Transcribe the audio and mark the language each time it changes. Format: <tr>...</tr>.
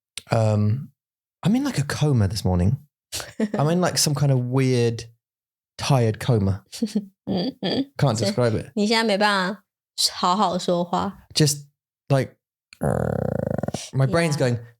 <en>I'm in like a coma this morning. I'm in like some kind of weird tired coma. Can't describe it.</en> <zh>你现在没办法好好说话。</zh> <en>Just like my brain's going.</en>